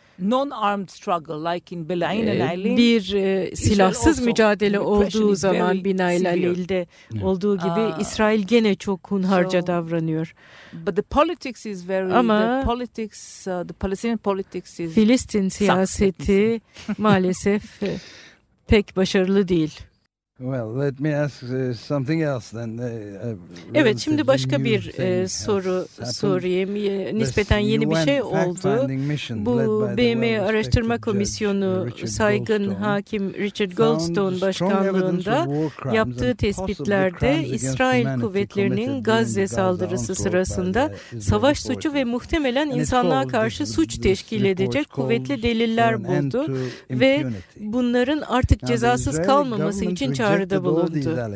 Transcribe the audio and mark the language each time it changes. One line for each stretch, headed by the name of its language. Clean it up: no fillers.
English: non-armed struggle like in Binail Alil.
Turkish: Bir silahsız mücadele olduğu zaman Binail Alil'de olduğu gibi İsrail gene çok hunharca davranıyor.
English: But the politics is very
Turkish: ama
English: the politics the Palestinian politics is
Turkish: Filistin siyaseti maalesef pek başarılı değil.
English: Well, let me ask something else then.
Turkish: Evet, şimdi başka bir soru sorayım. Nispeten yeni bir şey oldu. Bu BM Araştırma Komisyonu saygın hakim Richard Goldstone başkanlığında yaptığı tespitlerde İsrail kuvvetlerinin Gazze saldırısı sırasında savaş suçu ve muhtemelen insanlığa karşı suç teşkil edecek kuvvetli deliller buldu ve bunların artık cezasız kalmaması için çağrıda bulundu.